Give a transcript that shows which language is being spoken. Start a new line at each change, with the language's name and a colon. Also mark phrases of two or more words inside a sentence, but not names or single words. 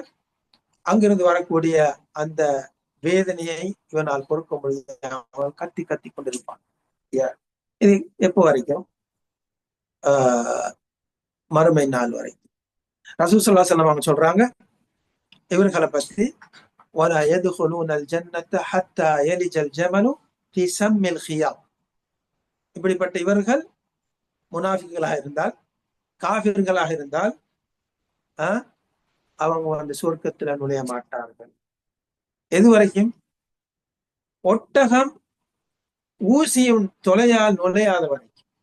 Tamil: அங்கிருந்து வரக்கூடிய அந்த வேதனையை இவனால் பொறுக்க முடியாமல் கத்தி கத்தி கொண்டிருப்பான். இது எப்போ வரைக்கும்? மறுமை நாள் வரைக்கும். ரசூல்
Arabic: صلى الله عليه وسلم
Tamil: அவங்க சொல்றாங்க இவர்களை பற்றி,
Arabic: وَلَا يَدْخُلُونَ الْجَنَّةَ حَتَّى يَلِجَ الْجَمَلُ فِي سَمِّ الْخِيَاطِ.
Tamil: இப்படிப்பட்ட இவர்கள் முனாஃபிக்குகளாக இருந்தால், காஃபிர்களாக இருந்தால் அவங்க அந்த சொர்க்கத்துல நுழைய மாட்டார்கள். எது வரைக்கும்? ஒட்டகம் ஊசியும் தொலையால் நுழையாத வரைக்கும்.